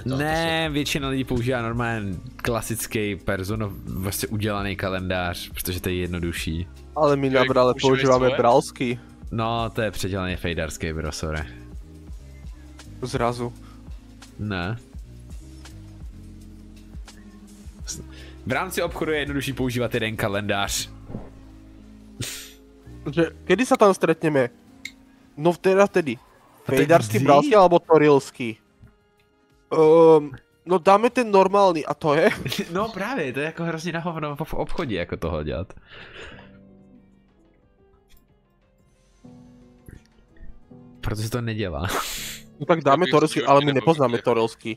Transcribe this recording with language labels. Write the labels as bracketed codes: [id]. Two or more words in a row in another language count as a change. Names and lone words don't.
[cs] Ne, většina lidí používá normálně klasický vlastně udělaný kalendář, protože to je jednodušší. Ale my na Brale používáme bralský. No, to je předělaný fejdarský brosore. [sk] Zrazu. [cs] Ne. V rámci obchodu je jednodušší používat jeden kalendář. [sk] Kedy sa tam stretneme? No vtedy. Fejdarský, bralský alebo torilský? [cs] No dáme ten normální a to je? No právě, to je jako hrozně na hovno v obchodě jako toho dělat. Protože to nedělá. [sk] No tak dáme torilský, ale my nepoznáme torilský.